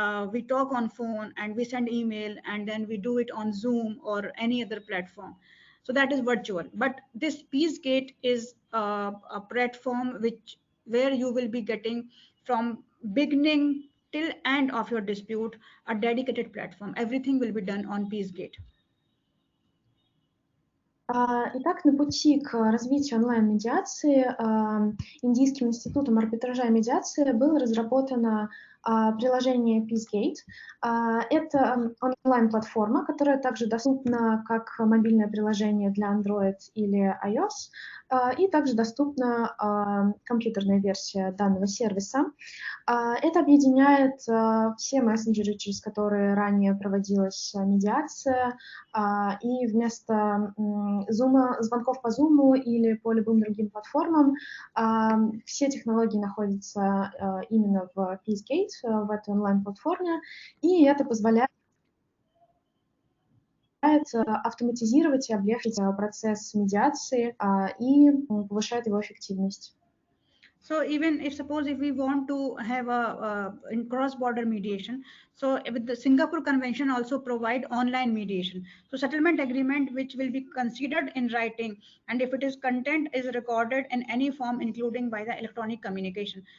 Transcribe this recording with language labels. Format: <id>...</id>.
<en>We talk on phone and we send email, and then we do it on Zoom or any other platform. So that is virtual. But this PeaceGate is a platform where you will be getting from beginning till end of your dispute a dedicated platform. Everything will be done on PeaceGate.</en> <ru>Итак, на пути к развитию онлайн-медиации Индийским институтом арбитража и медиации было разработано приложение PeaceGate. Это онлайн-платформа, которая также доступна как мобильное приложение для Android или iOS, и также доступна компьютерная версия данного сервиса. Это объединяет все мессенджеры, через которые ранее проводилась медиация, и вместо звонков по Zoom или по любым другим платформам все технологии находятся именно в PeaceGate, в этой онлайн-платформе, и это позволяет автоматизировать и облегчить процесс медиации и повышает его эффективность.</ru> <en>So even if we want to have in cross-border mediation, so with the Singapore Convention also provide online mediation. So settlement agreement which will be considered in writing, and if it is content is recorded in any form, including by the electronic communication.</en>